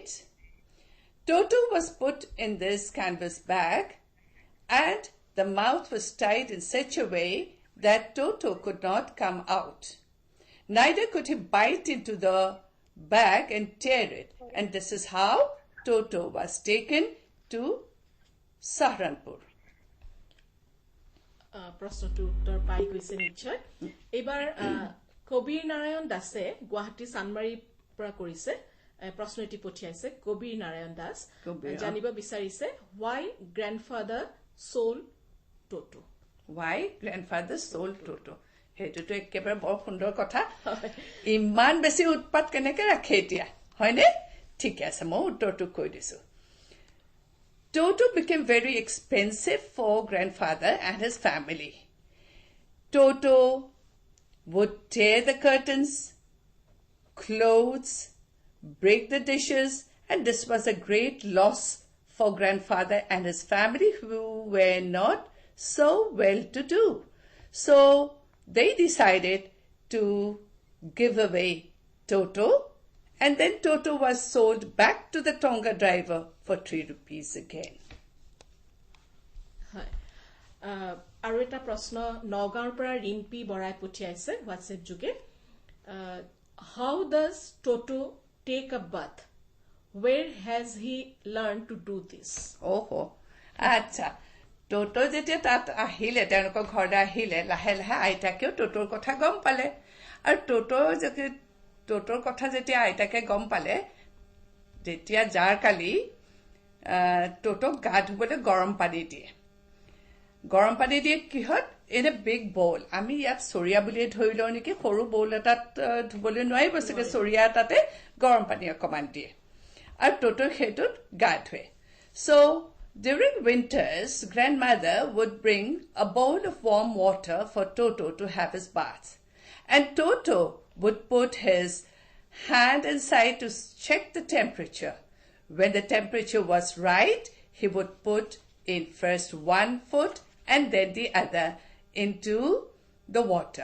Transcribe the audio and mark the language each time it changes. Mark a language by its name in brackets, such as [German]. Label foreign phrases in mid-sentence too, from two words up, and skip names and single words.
[English] Toto was put in this canvas bag and the mouth was tied in such a way that Toto could not come out. Neither could he bite into the bag and tear it. And this is how Toto was taken to Saharanpur. [Assamese] প্ৰশ্নটো উত্তৰ পাই গৈছে নিশ্চয় এবাৰ কবিৰ নাৰায়ণ দাসে গুৱাহাটী চানমাৰীৰ পৰা কৰিছে প্ৰশ্ন এটি পঠিয়াইছে কবিৰ নাৰায়ণ দাস জানিব বিচাৰিছে [English] why grandfather sold Toto. Why grandfather sold Toto? [Assamese] হেতুটো একেবাৰে বৰ সুন্দৰ কথা ইমান বেছি উৎপাত কেনেকৈ ৰাখে এতিয়া হয়নে ঠিক আছে মই উত্তৰটো কৈ দিছো [English] Toto became very expensive for grandfather and his family. Toto would tear the curtains, clothes, break the dishes, and this was a great loss for grandfather and his family who were not so well-to-do. So they decided to give away Toto, and then Toto was sold back to the Tonga driver for 3 rupees again. [Assamese] আৰু এটা প্ৰশ্ন নগাঁৱৰ পৰা ৰিম্পী বৰাই পঠিয়াইছে হোৱাটছএপ যোগে [English] how does Toto take a bath where has he learned to do this [Assamese] ওহো আচ্ছা টোটো যেতিয়া তাত আহিলে তেওঁলোকৰ ঘৰলৈ আহিলে লাহে লাহে আইতাকেও টোটোৰ কথা গম পালে আৰু টোটোৰ কথা যেতিয়া আইতাকে গম পালে যেতিয়া যাৰ কালি টোটোক গা ধুবলৈ গৰম পানী দিয়ে কিহত [English] in a big bowl [Assamese] আমি ইয়াত চৰিয়া বুলি ধৰি লওঁ নেকি সৰু bowl এটাত ধুবলৈ নোৱাৰিব চাগে চৰিয়া তাতে গৰম পানী অকমান দিয়ে আৰু টোটোৰ হেতুত গা ধুৱে [English] so during winters grandmother would bring a bowl of warm water for Toto to have his bath and Toto would put his hand inside to check the temperature when the temperature was right he would put in first one foot and then the other into the water.